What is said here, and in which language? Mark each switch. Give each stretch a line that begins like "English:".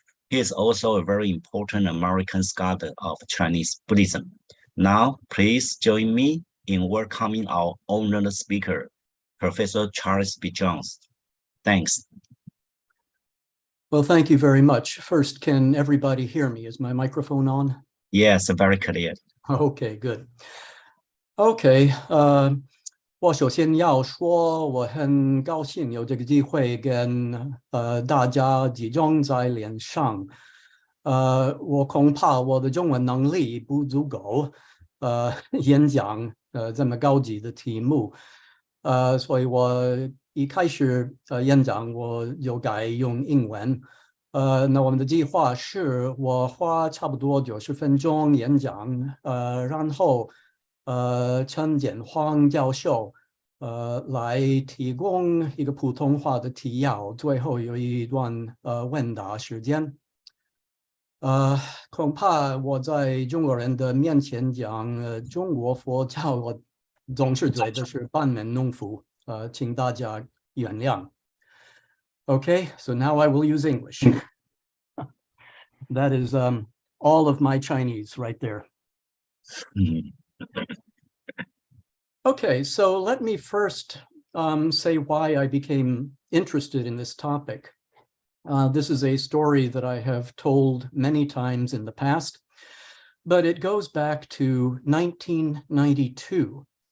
English: He is also a very important American scholar of Chinese Buddhism. Now, please join me in welcoming our honored speaker, Professor Charles B. Jones. Thanks. Well, thank you very much. First, can everybody hear me? Is my microphone on? Yes, very clear. Okay, good.
Chinese: Okay, 我首先要说，我很高兴有这个机会跟大家集中在脸上。我恐怕我的中文能力不足够，演讲这么高级的题目，所以我一开始演讲我就改用英文。那我们的计划是我花差不多90分钟演讲，然后陈建煌教授来提供一个普通话的提要，最后有一段问答时间。恐怕我在中国人的面前讲中国佛教，我总是觉得是班门弄斧，请大家原谅。
English: Okay, so now I will use English. That is all of my Chinese right there. Okay, so let me first say why I became interested in this topic. This is a story that I have told many times in the past, but it goes back to 1992.